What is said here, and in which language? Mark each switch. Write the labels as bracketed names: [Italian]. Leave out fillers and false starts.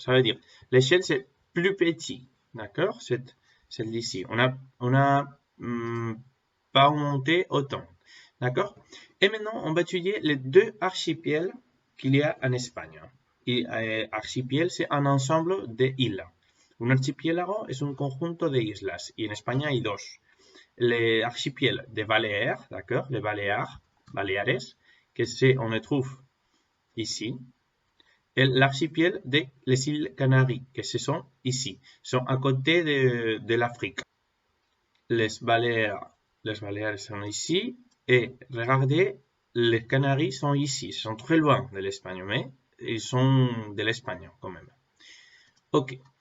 [French] Ça veut dire, l'échelle, c'est plus petit. D'accord? Celle d'ici. On a pas monté autant. D'accord? Et maintenant, on va étudier les deux archipels qu'il y a en Espagne. Archipel, c'est un ensemble d'îles. [Spanish] Un archipiélago es un conjunto de islas. Y en España hay dos. [French] Les archipels de Baleares, d'accord? Les Baleares, on les trouve ici. L'archipel des îles Canaries, que ce sont ici, sont à côté de l'Afrique. Les Baléares sont ici, et regardez, les Canaries sont ici, ils sont très loin de l'Espagne, mais ils sont de l'Espagne quand même. Ok.